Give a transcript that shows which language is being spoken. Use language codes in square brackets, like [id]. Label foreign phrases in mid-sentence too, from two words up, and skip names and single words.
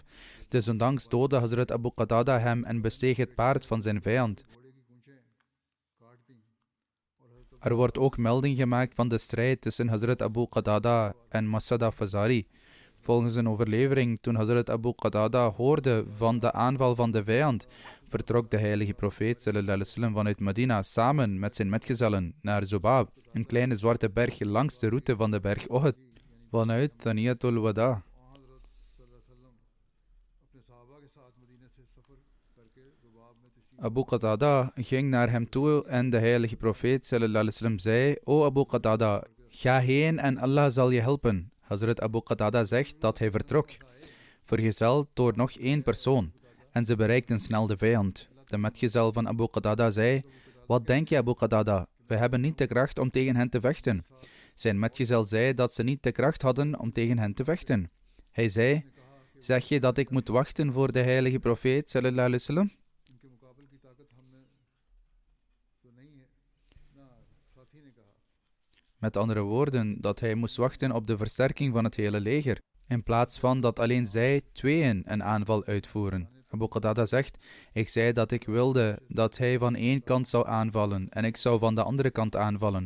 [nl] Desondanks doodde Hazrat Abu Qatada hem en besteeg het paard van zijn vijand. Er wordt ook melding gemaakt van de strijd tussen Hazrat Abu Qatada en Masada Fazari. Volgens een overlevering, toen Hazrat Abu Qatada hoorde van de aanval van de vijand, vertrok de heilige profeet [ar] صلى الله عليه وسلم [nl] vanuit Medina samen met zijn metgezellen naar Zubab, een kleine zwarte berg langs de route van de berg Uhud, vanuit Thaniyatul Wada. Abu Qatada ging naar hem toe en de heilige profeet [ar] صلى الله عليه وسلم [nl] zei: O Abu Qatada, ga heen en Allah zal je helpen. Hazrat Abu Qatada zegt dat hij vertrok, vergezeld door nog 1 persoon, en ze bereikten snel de vijand. De metgezel van Abu Qatada zei: Wat denk je, Abu Qatada? We hebben niet de kracht om tegen hen te vechten. Zijn metgezel zei dat ze niet de kracht hadden om tegen hen te vechten. Hij zei: Zeg je dat ik moet wachten voor de heilige profeet [ar] صلى الله عليه وسلم? [nl] Met andere woorden, dat hij moest wachten op de versterking van het hele leger, in plaats van dat alleen zij tweeën een aanval uitvoeren. Abu Qatada zegt: Ik zei dat ik wilde dat hij van 1 kant zou aanvallen en ik zou van de andere kant aanvallen.